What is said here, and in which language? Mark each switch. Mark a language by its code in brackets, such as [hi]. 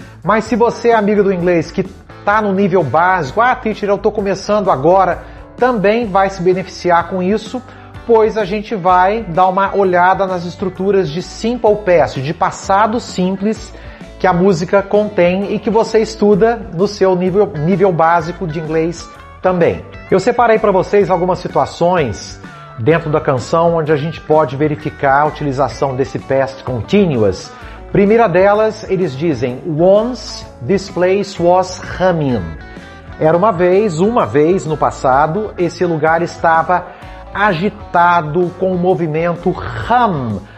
[pt] Mas se você é amigo do inglês que está no nível básico, teacher, eu estou começando agora, também vai se beneficiar com isso, pois a gente vai dar uma olhada nas estruturas de simple past, de passado simples, que a música contém e que você estuda no seu nível básico de inglês também. Eu separei para vocês algumas situações dentro da canção onde a gente pode verificar a utilização desse past continuous. Primeira delas, eles dizem, [en] once this place was humming. [pt] Era uma vez no passado, esse lugar estava agitado com o movimento hum.